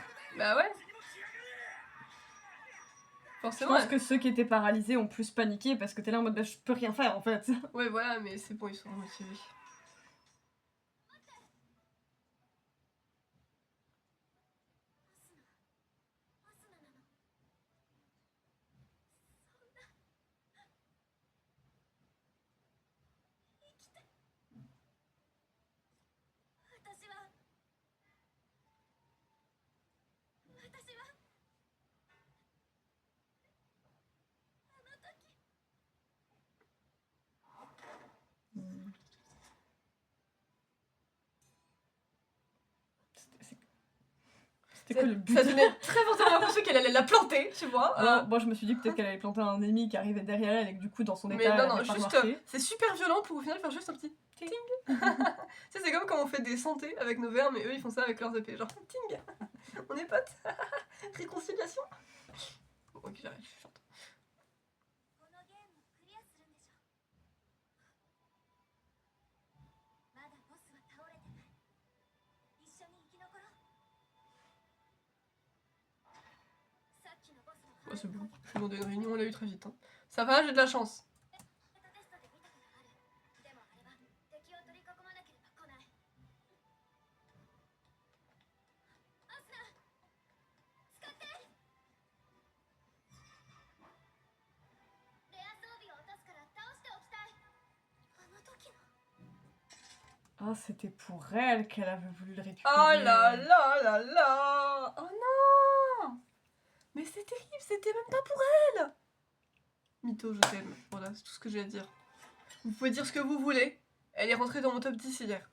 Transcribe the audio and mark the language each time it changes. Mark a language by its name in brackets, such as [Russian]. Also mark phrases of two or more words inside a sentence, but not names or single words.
[French] Bah ouais. Je Forcément. pense que ceux qui étaient paralysés ont plus paniqué parce que t'es là en mode bah, je peux rien faire en fait. Ouais, voilà, mais c'est bon, ils sont motivés. [Japanese] アスナなのそんな生きて私はあの時 [French] C'était quoi le but? Ça donnait très fortement l'impression qu'elle allait la planter, tu vois. Alors, moi je me suis dit peut-être qu'elle allait planter un ennemi qui arrivait derrière elle et que du coup dans son Mais état non, elle non, avait pas juste, remarqué. c'est super violent pour au final faire juste un petit ting. Tu sais, c'est comme quand on fait des santés avec nos verres, mais eux ils font ça avec leurs épées. Genre ting. On est potes. Réconciliation. Bon, ok, j'arrête, je chante. [Japanese] このゲームをクリアするんでしょまだボスは倒れてない一緒に生き残ろうさっきのボスの [French] Ouais, c'est bon. Je suis dans une réunion, on l'a eu très vite. Hein. Ça va, j'ai de la chance. [Japanese] テストで見たことあるでもあれは敵を取り囲まなければ来ないアスナ使ってレア装備を落とすから倒しておきたいあの時の [French] Ah, c'était pour elle qu'elle avait voulu le récupérer. Oh là là là là. Oh non. Mais c'est terrible, c'était même pas pour elle. Mytho, je t'aime. Voilà, c'est tout ce que j'ai à dire. Vous pouvez dire ce que vous voulez. Elle est rentrée dans mon top 10 hier.